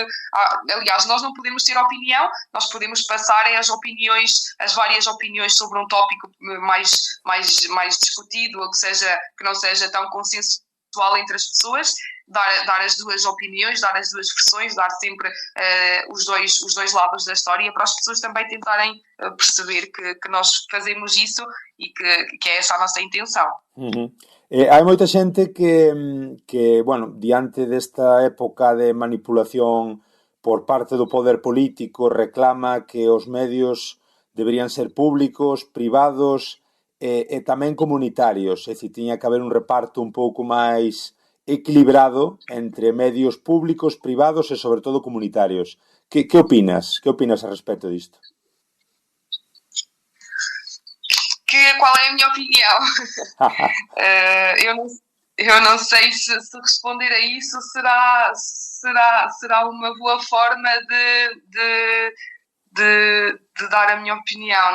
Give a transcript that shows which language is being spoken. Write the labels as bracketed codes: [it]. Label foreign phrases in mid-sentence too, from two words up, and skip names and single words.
[pt] aliás, nós não podemos ter opinião, nós podemos passar as opiniões, as várias opiniões sobre um tópico mais discutido, ou que não seja tão consensual entre as pessoas, dar as duas opiniões, dar as duas versões, dar sempre os dois lados da história, para as pessoas também tentarem perceber que nós fazemos isso e que é essa a nossa intenção. [gl] Hai moita xente que, bueno, diante desta época de manipulación por parte do poder político, reclama que os medios deberían ser públicos, privados e tamén comunitarios, é dicir, tiña que haber un reparto un pouco máis equilibrado entre medios públicos, privados e, sobre todo, comunitarios. Que opinas? Que opinas a respecto disto? [pt] Qual é a minha opinião? Eu não sei se responder a isso será uma boa forma de dar a minha opinião.